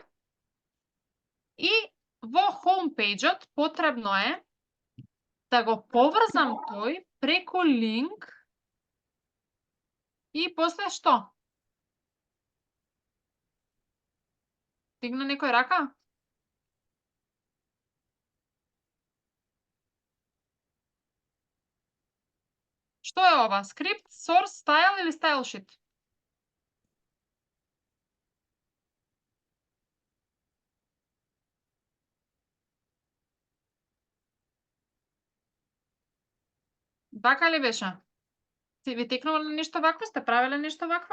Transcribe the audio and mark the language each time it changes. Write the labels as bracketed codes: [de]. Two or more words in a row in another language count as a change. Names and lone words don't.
[mk] И во homepage-от потребно е да го поврзам тој преку линк и после што? Дигна некој рака? Што е ова? [en] Script, source, style или style sheet? [mk] Така ли беше? Си ви текнува нешто вакво? Сте правеле нешто вакво?